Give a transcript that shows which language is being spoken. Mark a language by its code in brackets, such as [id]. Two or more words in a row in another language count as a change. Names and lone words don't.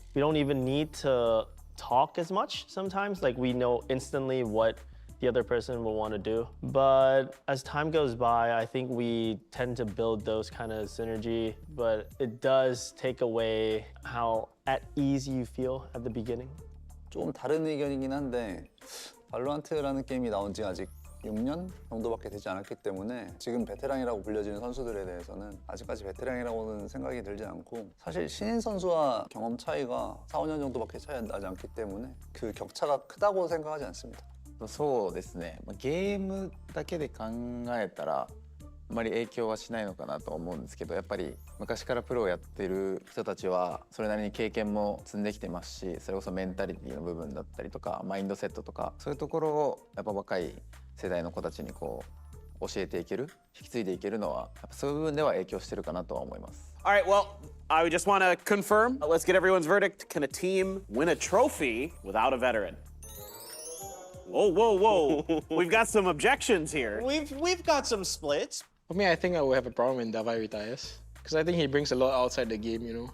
[en] We don't even need to talk as much sometimes, like we know instantly what the other person will want to do. But as time goes by, I think we tend to build those kind of synergy, but it does take away how at ease you feel at the beginning. [ko] 좀 다른 의견이긴 한데 발로란트라는 게임이 나온 지 아직 6년 정도밖에 되지 않았기 때문에 지금 베테랑이라고 불려지는 선수들에 대해서는 아직까지 베테랑이라고는 생각이 들지 않고, 사실 신인 선수와 경험 차이가 4, 5년 정도밖에 차이 나지 않기 때문에 그 격차가 크다고 생각하지 않습니다. [ja] そうですね、ゲームだけで考えたらあまり影響はしないのかなと思うんですけど、やっぱり昔からプロをやってる人たちはそれなりに経験も積んできてますし、それこそメンタリティの部分だったりとかマインドセットとか、そういうところをやっぱ若い世代の子たちにこう教えていける、引き継いでいけるのはやっぱそういう部分では影響してるかなとは思います。 [en] All right, well, I just want to confirm. Let's get everyone's verdict. Can a team win a trophy without a veteran? Whoa, whoa, whoa. We've got some objections here. We've got some splits. For me, I think I will have a problem when Davai retires. Because I think he brings a lot outside the game, you know.